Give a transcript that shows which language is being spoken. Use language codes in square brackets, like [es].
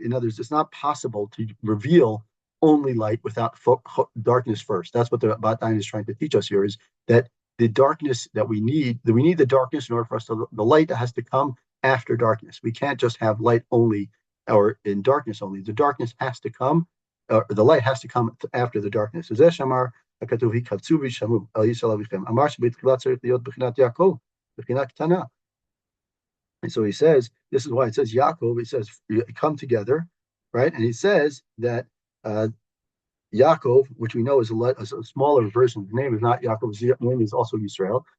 [en] In other words, it's not possible to reveal only light without darkness first. That's what the Bat Ayin is trying to teach us here, is that the darkness that we need the darkness in order for us to, the light that has to come after darkness. We can't just have light only or in darkness only. The darkness has to come, the light has to come after the darkness. [he] הכתוב יקבצו וישמעו אל ישראל אביכם. אמר שבתחילה צריך להיות בחינת יעקב, בחינה קטנה. [en] And so he says, this is why it says Yaakov, it says, come together, right? And he says that Yaakov, which we know is a smaller version of the name, is not Yaakov, his name is also Yisrael.